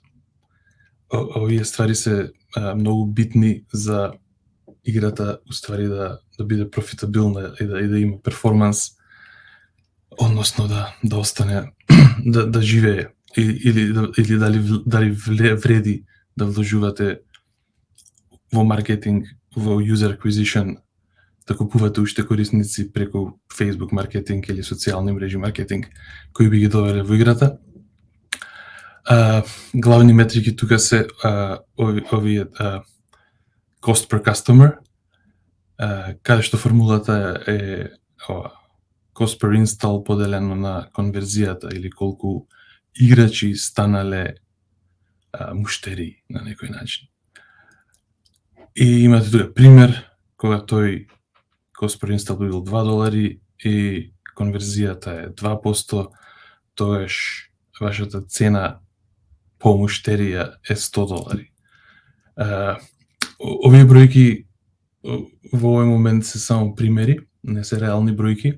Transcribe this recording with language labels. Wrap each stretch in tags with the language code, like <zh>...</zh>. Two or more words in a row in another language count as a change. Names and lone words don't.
<mk>Овие ствари се многу битни за играта уствари да биде профитабилна и да има перформанс, односно да остане да живее или дали вреди да вложувате во маркетинг, во</mk> <en>user acquisition,</en> <mk>да купувате уште корисници преку Facebook маркетинг или социјални мрежи маркетинг кои би ги довеле во играта. Главни метрики тука се овие</mk> <en>cost per customer,</en> <mk>каде што формулата е</mk> <en>cost per install</en> <mk>поделено на конверзијата или колку играчи станале муштери на некој начин. И имате тука пример кога тој</mk> <en>cost per install</en> <mk>бил $2 и конверзијата е 2%, тогаш вашата цена по муштерија е $100. Овие бројки во овој момент се само примери, не се реални бројки.</mk>